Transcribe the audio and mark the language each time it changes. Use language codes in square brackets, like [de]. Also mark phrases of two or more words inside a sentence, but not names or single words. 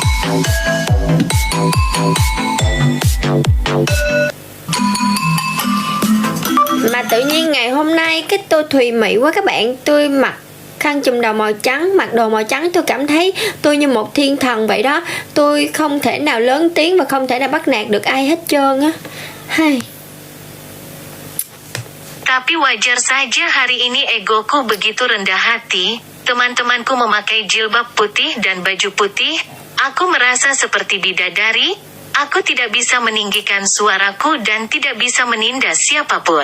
[vi] Mà tự nhiên ngày hôm nay cái tôi thùy mị quá các bạn. Tôi mặc khăn chùm đầu màu trắng, mặc đồ màu trắng, tôi cảm thấy tôi như một thiên thần vậy đó. Tôi không thể nào lớn tiếng và không thể nào bắt nạt được ai hết trơn á. [id] Tapi wajar saja hari ini egoku begitu rendah hati. Teman-temanku memakai jilbab putih dan baju putih. Aku merasa seperti bidadari. Aku tidak bisa meninggikan suaraku dan tidak bisa menindas siapapun.